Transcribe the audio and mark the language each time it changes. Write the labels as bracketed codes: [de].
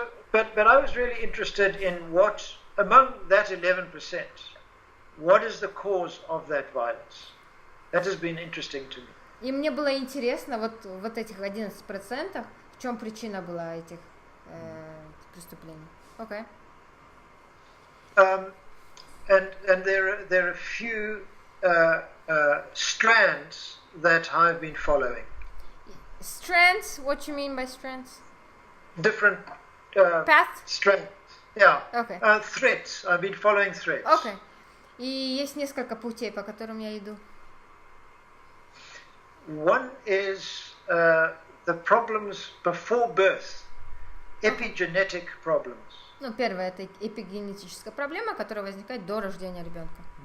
[en] But I was really interested in what, among that 11%, what is the cause of that violence? That has been interesting to me. [ru] И мне было интересно, вот этих 11%, в чем причина была этих преступлений. [en] Okay. And there are a few strands that I've been following. Strands? What you mean by strands? Different Paths? strands. Yeah. Okay. Threads. I've been following threads. Okay. [ru] И есть несколько путей, по которым я иду. [en] One is the problems before birth, epigenetic problems. [ru] Ну, первое это эпигенетическая проблема, которая возникает до рождения ребенка.